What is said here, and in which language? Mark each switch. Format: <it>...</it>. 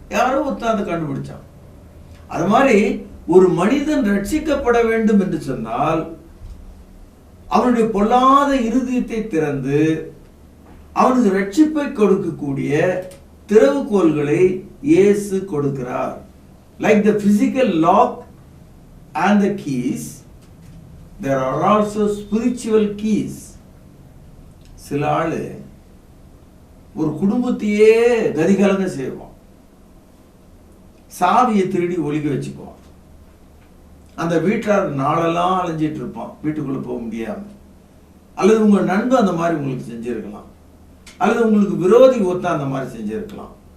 <ta>யாரோ ஒருத்தாந்து கண்டுபிடிச்சான். அது மாதிரி ஒரு மனிதன் ரட்சிக்கப்பட வேண்டும் என்று சொன்னால் அவனுடைய பொல்லாத இருதயத்தை திறந்து அவனுக்கு ரட்சிப்பை கொடுக்கக்கூடிய திறவுகோல்களை இயேசு கொடுக்கிறார்.</ta> <en>Like the physical lock and the keys, there are also spiritual keys.</en> <ta>சில ஆளு ஒரு குடும்பத்தையே கதிகலங்க செய்வான், சாவியை திருடி ஒளிக்க வச்சுக்குவான். அந்த வீட்டார் நாளெல்லாம் அலைஞ்சிட்டு இருப்பான், வீட்டுக்குள்ள போக முடியாம. அல்லது உங்க நண்பன் அந்த மாதிரி உங்களுக்கு செஞ்சிருக்கலாம், அல்லது உங்களுக்கு விரோதி ஒருத்தன் அந்த மாதிரி செஞ்சிருக்கலாம்.</ta>